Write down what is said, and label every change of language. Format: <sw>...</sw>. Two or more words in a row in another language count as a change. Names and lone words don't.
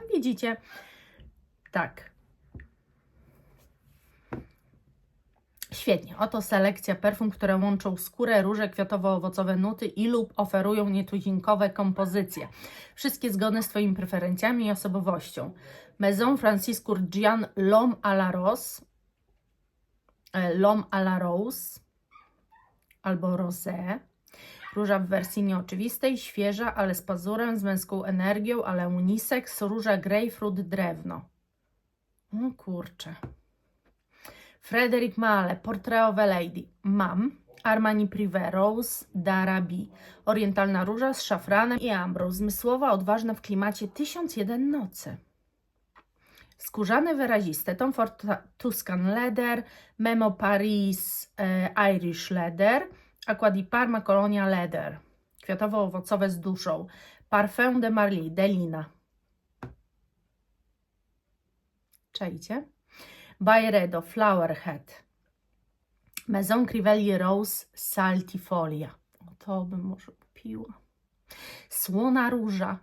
<pl>Widzicie? Tak. Świetnie. Oto selekcja perfum, które łączą skórę, róże, kwiatowo-owocowe nuty i lub oferują nietuzinkowe kompozycje. Wszystkie zgodne z Twoimi preferencjami i osobowością. Maison Francis Kurkdjian L'Homme à la Rose, L'Homme à la Rose albo Rosé. Róża w wersji nieoczywistej, świeża, ale z pazurem, z męską energią, ale unisex. Róża grapefruit, drewno. O kurczę. Frederic Malle, Portrait of a Lady. Mam. Armani Privé, Rose d'Arabie. Orientalna róża z szafranem i ambrą. Zmysłowa, odważna w klimacie 1001 nocy. Skórzane, wyraziste. Tom Ford Tuscan Leather. Memo Paris Irish Leather. Aqua di Parma Colonia Leather. Kwiatowo-owocowe z duszą. Parfum de Marly, Delina. Czajcie? Byredo, Flower Head. Maison Crivelli Rose Saltifolia. O, to bym może kupiła. Słona róża.</pl>